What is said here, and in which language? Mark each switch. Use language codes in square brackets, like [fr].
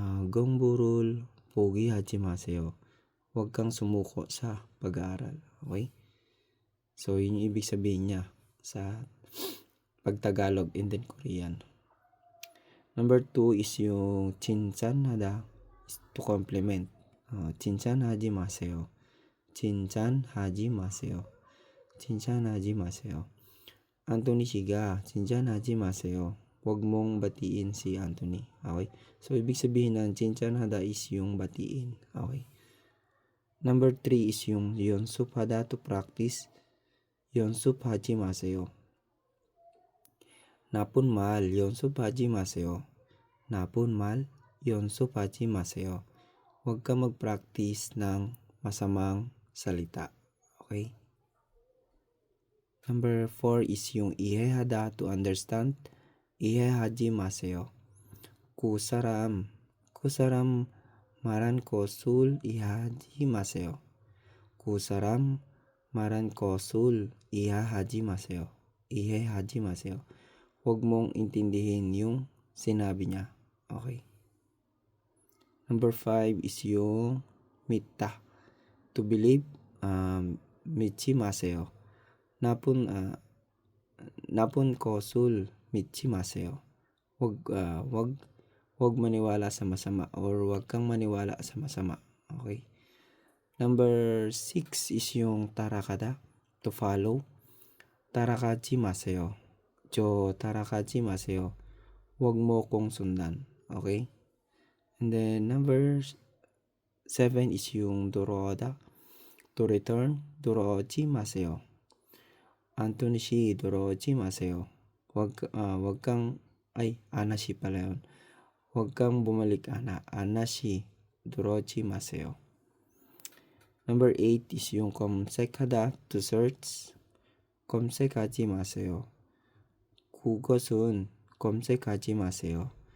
[ko] 공부를 포기하지 마세요. [tl] Huwag kang sumuko sa pag-aaral. Okay? So, yun yung ibig sabihin niya sa pag-Tagalog [en] and then Korean. Number 2 is yung 칭찬하다, to compliment. [ko] 칭찬하지 마세요. 칭찬하지 마세요. 칭찬하지 마세요. Anthony Shiga, 칭찬하지 마세요. [tl] Huwag mong batiin si Anthony. Okay? So, ibig sabihin ng 칭찬하다 is yung batiin. Okay? [en] Number 3 is yung 연습하다, to practice. [ko] 연습하지 마세요. 나쁜 말 연습하지 마세요. 나쁜 말 연습하지 마세요. [tl] Huwag ka mag-practice ng masamang salita. Okay? [en] Number 4 is yung 이해하다, to understand. [ko] 이해하지 마세요. 그 사람 말한 것을 이해하지 마세요. 그 사람 말한 것을 이해하지 마세요. 이해하지 마세요. [tl] Huwag mong intindihin yung sinabi niya. Okay. [en] Number 5 is yung 믿다. To believe, [ko] 믿지 마세요. 나쁜 것을 믿지 마세요. [tl] Huwag maniwala sa masama or huwag kang maniwala sa masama. [en] Okay. Number 6 is yung tarakada. To follow. [ko] 따라가지 마세요. 따라가지 마세요. [tl] Huwag mo kong sundan. Okay? [en] And then number 7 is yung 돌아오다. To return. [ko] 돌아오지 마세요. Anthony Shi, 돌아오지 마세요. [tl] Huwag kang Ana Shi pala yun. Huwag kang bumalik, Ana Shi, [ko] 돌아오지 마세요. [en] Number 8 is yung 검색하다, to search. [ko] 검색하지 마세요. 그것은 검색하지 마세요.